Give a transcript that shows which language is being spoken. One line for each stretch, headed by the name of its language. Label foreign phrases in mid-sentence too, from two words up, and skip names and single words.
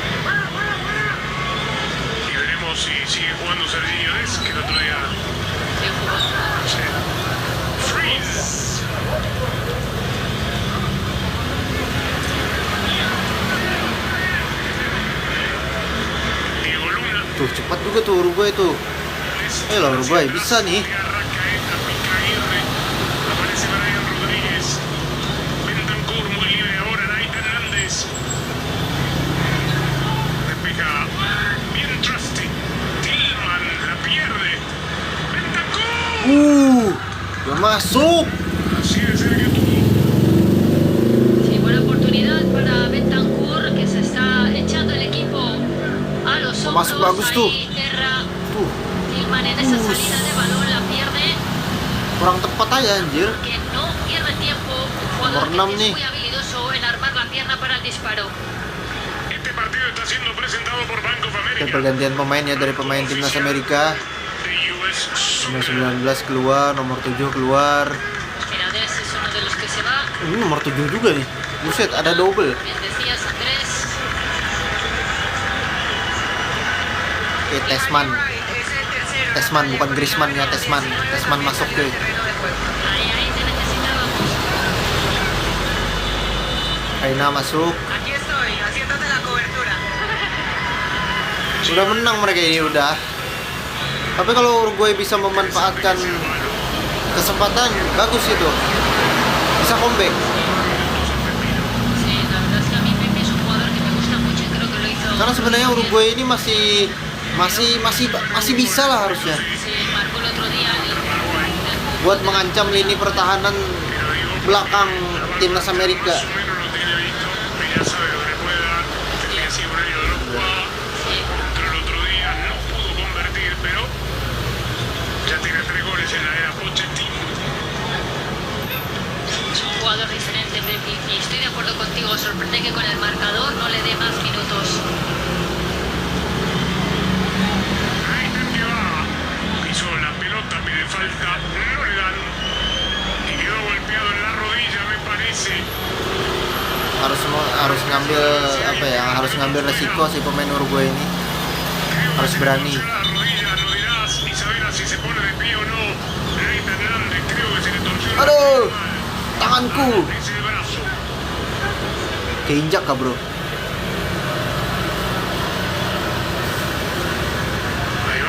Spanish: Y veremos si sigue jugando Serginho Dest, que el otro día. Sí, jugó. Sí. Freeze. Diego Luna.
Indonesian: Tuh cepat juga tuh Uruguay tuh. Lah Uruguay bisa nih.
Spanish: Arranca esta pica Aguirre. Aparece Brian Rodríguez. Bentancur muy libre ahora. Nate Hernández. Despeja. Bien Trusty. Tillman la pierde. Bentancur.
Indonesian: Udah masuk.
Spanish: Así de cerca tuvo. Sí, buena oportunidad para Bentancur, que se está echando el equipo a los
Indonesian: Masuk
Spanish: hombros.
Indonesian: bagus tuh.
Spanish: Ahí erra
Indonesian: Tuh,
Spanish: Tillman en esa salida de balón, la pierde,
Indonesian: kurang tepat aja anjir.
Spanish: que no pierde tiempo. Un jugador
Indonesian: Nomor 6
Spanish: que
Indonesian: nih.
Spanish: es muy habilidoso en armar la pierna para el disparo. Este partido está siendo presentado por Bank of
Indonesian: Dan
Spanish: America.
Indonesian: pergantian pemain ya dari pemain timnas Amerika.
Spanish: The US
Indonesian: Nomor
Spanish: Soccer.
Indonesian: 19 keluar, nomor 7 keluar.
Spanish: Mira, Dest es uno de los que se va.
Indonesian: Ini nomor 7 juga nih. Buset, ada double.
Spanish: Bien decías, Andrés.
Indonesian: Oke, Tesman. Tesman, bukan Griezmann ya, Tesman. Tesman masuk tuh.
Spanish: Ahí te necesitábamos.
Indonesian: Aina masuk.
Spanish: Aquí estoy, haciéndote la cobertura.
Indonesian: Udah menang mereka ini udah. Tapi kalau Uruguay bisa memanfaatkan kesempatan, bagus itu. Bisa comeback.
Spanish: Sí, la verdad es que a mí Pepe es un jugador que me gusta mucho y creo que lo hizo.
Indonesian: Karena sebenarnya
Spanish: muy bien.
Indonesian: Uruguay ini masih bisa lah harusnya.
Spanish: Sí, marcó el otro día
Indonesian: Buat mengancam lini pertahanan belakang timnas Amerika.
Spanish: Más o menos lo tiene visto. Ya sabe lo que le puede dar. Tenía así un año de Drogba. Sí, Pero el otro día no pudo convertir, pero ya tiene 3 goles en la era Pochettino. es un jugador diferente, Pepe. Y estoy de acuerdo contigo, sorprende que con el marcador no le dé más minutos. Reiter que va. Pisó la pelota, pide falta. No le dan. Y quedó golpeado en la rodilla, me parece.
Indonesian: Harus ngambil apa ya? Harus ngambil resiko si pemain Uruguay ini.
Spanish: Creo
Indonesian: Harus
Spanish: que se
Indonesian: berani.
Spanish: le torció la rodilla, no dirás. Isabela si se pone de pie o no. Reiter Hernández creo que se le torció la
Indonesian: Aduh,
Spanish: rodilla.
Indonesian: tanganku.
Spanish: Es el brazo.
Indonesian: Keinjak kah bro?
Spanish: Ahí va.